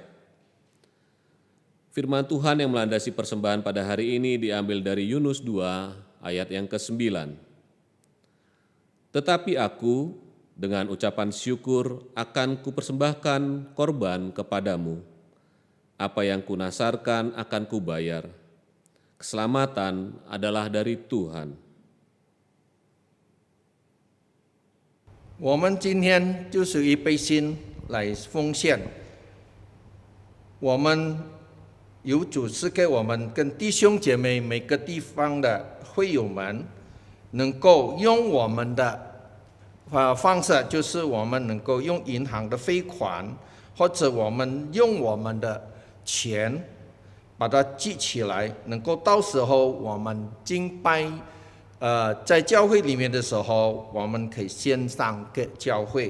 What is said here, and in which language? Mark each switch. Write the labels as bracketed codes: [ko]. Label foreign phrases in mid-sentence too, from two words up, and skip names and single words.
[id] Firman Tuhan yang melandasi persembahan pada hari ini diambil dari Yunus 2 ayat yang ke-9. Tetapi aku dengan ucapan syukur akan kupersembahkan korban kepadamu. Apa yang kunasarkan akan kubayar. Keselamatan adalah dari Tuhan. [zh] 我们今天就是一杯心来奉献，我们有主赐给我们跟弟兄姐妹每个地方的会友们，能够用我们的方式，就是我们能够用银行的汇款，或者我们用我们的钱把它记起来，能够到时候我们敬拜，在教会里面的时候，我们可以献上给教会。